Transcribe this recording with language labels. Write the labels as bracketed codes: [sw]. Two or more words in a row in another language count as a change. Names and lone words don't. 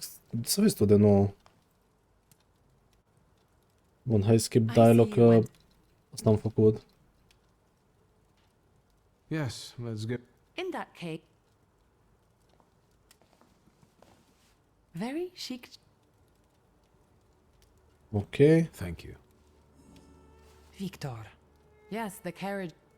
[ro] Să vezi tu de nou. Bun, hai skip dialog că asta am făcut. [en] Yes, let's get... In that case, very chic. Ok. Thank you. Victor. Yes, the carriage.